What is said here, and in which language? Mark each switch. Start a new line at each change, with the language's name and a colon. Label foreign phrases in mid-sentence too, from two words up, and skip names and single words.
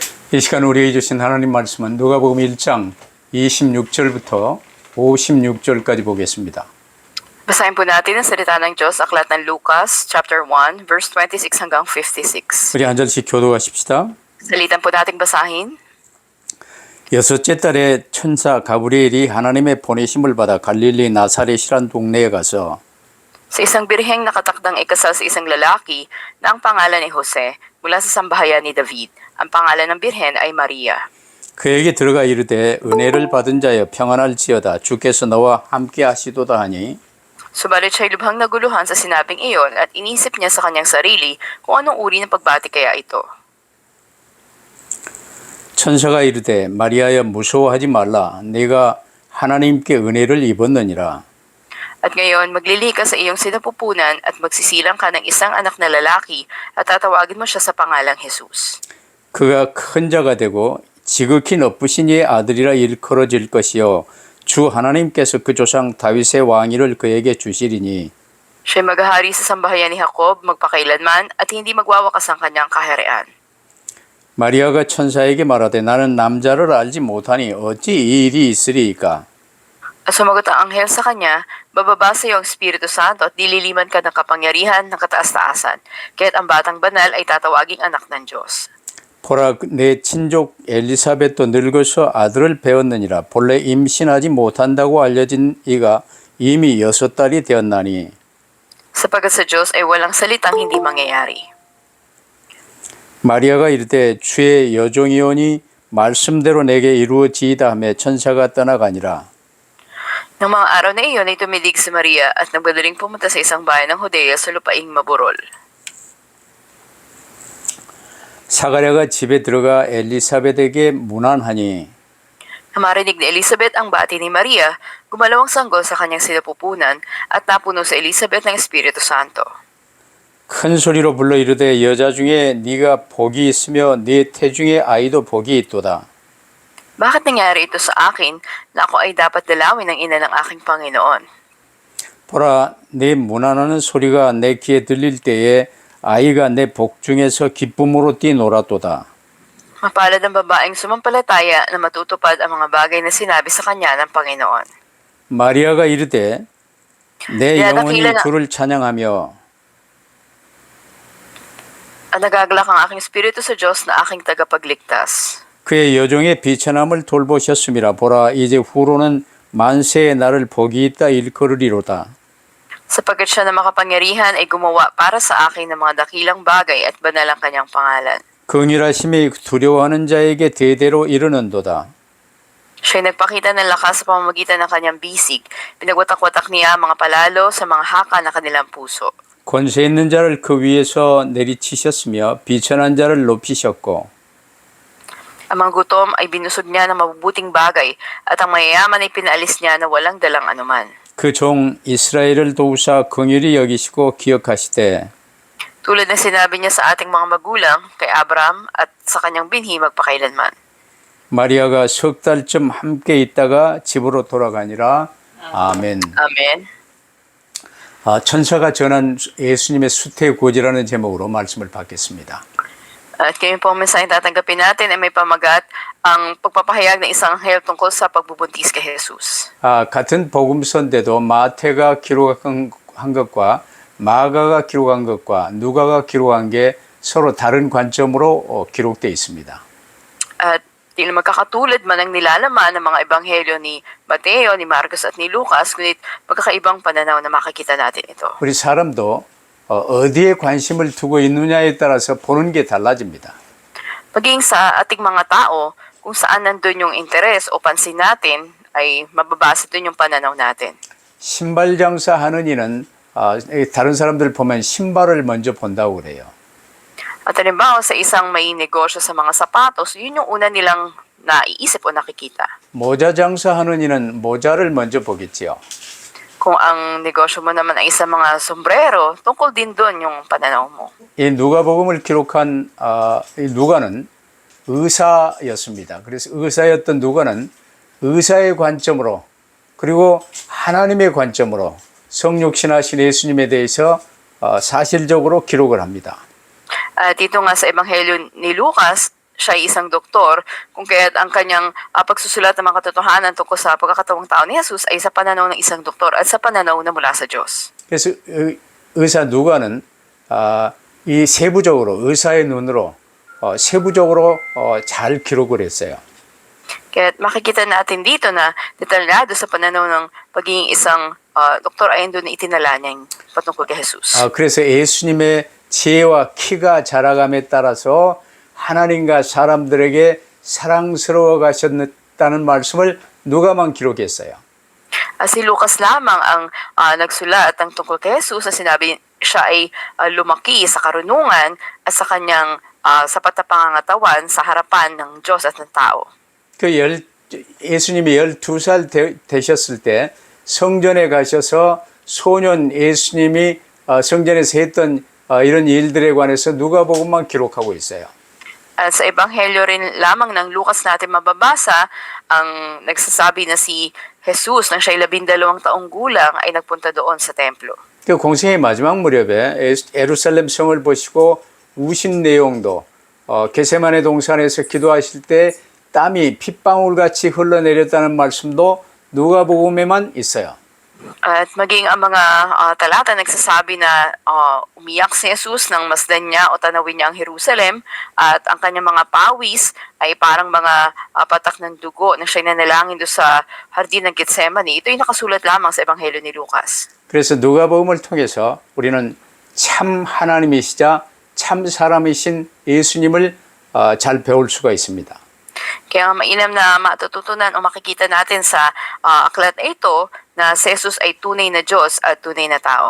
Korean: 이 시간 우리에게 주신 하나님 말씀은 누가복음 1장 26절부터 56절까지 보겠습니다.
Filipino: Basahin po natin ang salita ng Diyos, aklat ng Lucas, chapter 1, verse 26 hanggang 56.
Korean: 우리 한 절씩 교도하십시다.
Filipino: Salitan po nating basahin.
Korean: 여섯째 달에 천사 가브리엘이 하나님의 보내심을 받아 갈릴리 나사렛이란 동네에 가서
Filipino: Sa isang birheng nakatakdang ikasal sa isang lalaki na ang pangalan ay Jose mula sa sambahayan ni David. Ang pangalan ng birhen ay Maria.
Korean: 그에게 들어가 이르되 은혜를 받은 자여 평안할지어다 주께서 너와 함께 하시도다 하니
Filipino: Subalit siya'y lubhang naguluhan sa sinabing iyon at inisip niya sa kanyang sarili kung anong uri ng pagbati kaya ito.
Korean: 천사가 이르되 마리아여 무서워하지 말라 네가 하나님께 은혜를 입었느니라
Filipino: At ngayon, maglili ka sa iyong sinapupunan at magsisilang ka ng isang anak na lalaki at tatawagin mo siya sa pangalang Jesus.
Korean: 그가 큰 자가 되고 지극히 높으신 이의 아들이라 일컬어질 것이요 주 하나님께서 그 조상 다윗의 왕위를 그에게 주시리니
Filipino: Siya'y maghahari sa sambahayan ni Jacob magpakailanman at hindi magwawakas ang kanyang kaharian.
Korean: 마리아가 천사에게 말하되 나는 남자를 알지 못하니 어찌 이 일이 있으리이까
Filipino: At sumagot ang anghel sa kanya, bababa sa iyo ang Espiritu Santo at dililiman ka ng kapangyarihan ng kataas-taasan, kaya't ang batang banal ay tatawaging anak ng Diyos.
Korean: 보라 내 친족 엘리사벳도 늙어서 아들을 배웠느니라 본래 임신하지 못한다고 알려진 이가 이미 6달이 되었나니
Filipino: Sapagat sa Diyos ay walang salitang hindi mangyayari.
Korean: 마리아가 이르되 주의 여종이오니 말씀대로 내게 이루어지이다 하며 천사가 떠나가니라
Filipino: Nang mga araw na iyon ay tumilig si Maria at nagmadaling pumunta sa isang bayan ng Judea sa lupaing Maburol.
Korean: 사가랴가 집에 들어가 엘리사벳에게 문안하니
Filipino: Nang marinig ni Elizabeth ang bati ni Maria, gumalaw ang sanggol sa kanyang sinapupunan at napuno sa Elizabeth ng Espiritu Santo.
Korean: 큰 소리로 불러 이르되 여자 중에 네가 복이 있으며 네 태중의 아이도 복이 있도다.
Filipino: Bakit nangyari ito sa akin na ako ay dapat dalawin ng ina ng aking Panginoon?
Korean: 보라 네 문안하는 소리가 내 귀에 들릴 때에 아이가 내 복 중에서 기쁨으로 뛰놀았도다.
Filipino: Mapalad ang babaeng sumampalataya na matutupad ang mga bagay na sinabi sa kanya ng Panginoon.
Korean: 마리아가 이르되 내 영혼이 주를 찬양하며
Filipino: At nagagalak ang aking espiritu sa Diyos na aking tagapagligtas.
Korean: 그의 여종의 비천함을 돌보셨음이라 보라 이제 후로는 만세의 나를 복이 있다 일컬으리로다.
Filipino: Sapagkat siya na makapangyarihan ay gumawa para sa akin ng mga dakilang bagay at banal ang kanyang pangalan.
Korean: 긍휼하심이 두려워하는 자에게 대대로 이르는도다.
Filipino: Siya'y nagpakita ng lakas sa pamamagitan ng kanyang bisig. Pinagwatak-watak niya ang mga palalo sa mga haka na kanilang puso.
Korean: 권세 있는 자를 그 위에서 내리치셨으며 비천한 자를 높이셨고
Filipino: Ang mga gutom ay binusog niya ng mabubuting bagay at ang mayayaman ay pinaalis niya na walang dalang anuman.
Korean: 그 종 이스라엘을 도우사 긍휼히 여기시고 기억하시되
Filipino: Tulad na sinabi niya sa ating mga magulang, kay Abraham at sa kanyang binhi magpakailanman.
Korean: 마리아가 석 달쯤 함께 있다가 집으로 돌아가니라. 아멘.
Filipino: Amen.
Korean: 천사가 전한 예수님의 수태고지라는 제목으로 말씀을 받겠습니다.
Filipino: At ngayon po ang mensaheng tatanggapin natin ay may pamagat ang pagpapahayag ng isang anghel tungkol sa pagbubuntis kay Jesus.
Korean: 같은 복음서인데도 마태가 기록한 것과 마가가 기록한 것과 누가가 기록한 게 서로 다른 관점으로 기록되어 있습니다.
Filipino: At di na magkakatulad man ang nilalaman ng mga ebanghelyo ni Mateo, ni Marcos at ni Lucas, ngunit magkakaibang pananaw na makikita natin ito.
Korean: 우리 사람도 어디에 관심을 두고 있느냐에 따라서 보는 게 달라집니다.
Filipino: Maging sa ating mga tao, kung saan nandun yung interes o pansin natin, ay mababasa dun yung pananaw natin.
Korean: 신발 장사하는 이는 다른 사람들 보면 신발을 먼저 본다고 그래요.
Filipino: At halimbawa, sa isang may negosyo sa mga sapatos, yun yung una nilang naiisip o nakikita.
Korean: 모자 장사하는 이는 모자를 먼저 보겠지요.
Filipino: Kung ang negosyo mo naman ay isang mga sombrero, tungkol din doon yung pananaw mo.
Korean: 이 누가복음을 기록한 이 누가는 의사였습니다. 그래서 의사였던 누가는 의사의 관점으로 그리고 하나님의 관점으로 성육신하신 예수님에 대해서 사실적으로 기록을 합니다.
Filipino: Dito nga sa Ebanghelyo ni Lucas, siya ay isang doktor, kung kaya't ang kanyang pagsusulat ng mga katotohanan tungkol sa pagkakatawang tao ni Jesus ay sa pananaw ng isang doktor at sa pananaw na mula sa Diyos.
Korean: 그래서 의사 누가는 이 세부적으로 의사의 눈으로 세부적으로 잘 기록을 했어요.
Filipino: Kaya makikita natin dito na detalyado sa pananaw ng pagiging isang doktor ay doon na itinala niya yung patungkol kay Jesus.
Korean: 그래서 예수님의 지혜와 키가 자라감에 따라서 하나님과 사람들에게 사랑스러워 가셨다는 말씀을 누가만 기록했어요.
Filipino: Si Lucas lamang ang nagsulat ng tungkol kay Jesus na sinabi siya ay lumaki sa karunungan at sa kanyang sapat na pangangatawan sa harapan ng Diyos at ng tao.
Korean: 예수님이 12살 되셨을 때 성전에 가셔서 소년 예수님이 성전에서 했던 이런 일들에 관해서 누가복음만 기록하고 있어요.
Filipino: At sa ebanghelyo rin lamang ng Lucas natin mababasa ang nagsasabi na si Jesus nang siya'y 12 taong gulang ay nagpunta doon sa templo.
Korean: 그 공생의 마지막 무렵에 예루살렘 성을 보시고 우신 내용도 게세마네 동산에서 기도하실 때 땀이 핏방울같이 흘러내렸다는 말씀도 누가복음에만 있어요.
Filipino: At maging ang mga talata nagsasabi na umiyak si Jesus nang masdan niya o tanawin niya ang Jerusalem at ang kanyang mga pawis ay parang mga patak ng dugo na siya'y nanalangin doon sa hardin ng Getsemani. Ito ay nakasulat lamang sa Ebanghelyo ni Lucas.
Korean: 그래서 누가복음을 통해서 우리는 참 하나님이시자 참 사람이신 예수님을 잘 배울 수가 있습니다.
Filipino: Kaya mainam na matututunan o makikita natin sa aklat na ito na si Jesus ay tunay na Diyos at tunay na tao.